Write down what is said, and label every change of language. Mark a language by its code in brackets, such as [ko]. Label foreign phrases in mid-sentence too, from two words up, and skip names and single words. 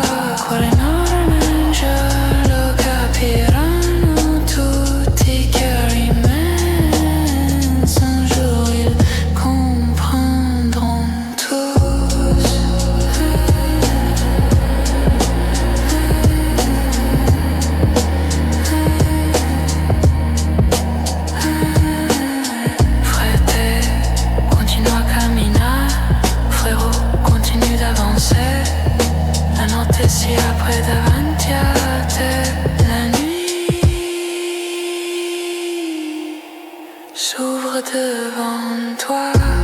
[it] Cuore non lo capiranno tutti. [fr] Cœur immense, un jour ils comprendront tous. Frère, continue à caminar. Frérot, continue d'avancer. [it] La notte si apre davanti a te. [fr] La nuit s'ouvre devant toi.